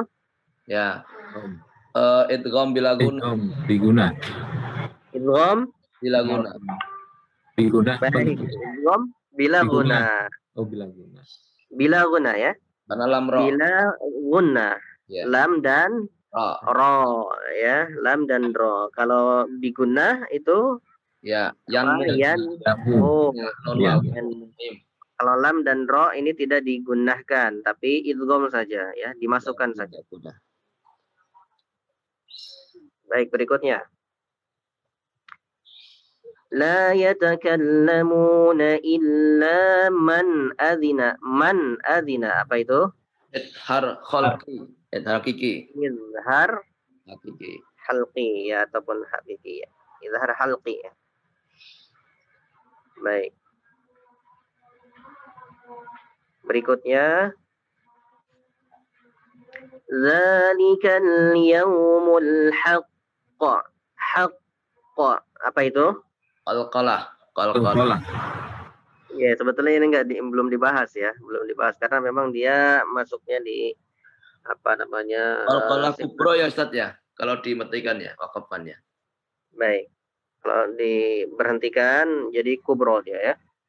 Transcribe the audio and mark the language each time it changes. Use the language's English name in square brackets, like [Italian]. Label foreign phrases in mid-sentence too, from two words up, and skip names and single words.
[Indonesian] Ya. Idgham bila guna. Diguna. Idgham Bila guna. Diguna. baik. Idgham bila guna. Oh, bila guna. Bila guna ya. Karena lam ro. Bila guna. Ya. Lam dan Ro. ro ya, lam dan ro. Kalau diguna itu Ya, yan oh, non Ya. mim. kalau lam dan ro ini tidak digunakan, tapi idgham saja ya, dimasukkan saja. Sudah. Baik, berikutnya. [Arabic] لا يتكلمون إلا من أذن. من أذن, [Indonesian] apa itu? Idhar khalqi. Idhar hakiki. Izhar Hakiki. halqi ya, ataupun hakiki ya. Izhar halqi ya. Baik. Berikutnya. [Arabic] ذلك اليوم الحق. [Indonesian] Haqqa. Apa itu? Qalqalah. Qalqalah. Ya, sebetulnya ini belum dibahas ya, belum dibahas karena memang dia masuknya di apa namanya? Qalqalah kubro ya Ustaz ya. Kalau dimatikan ya, wakafannya. Baik. Kalau diberhentikan jadi kubro dia ya.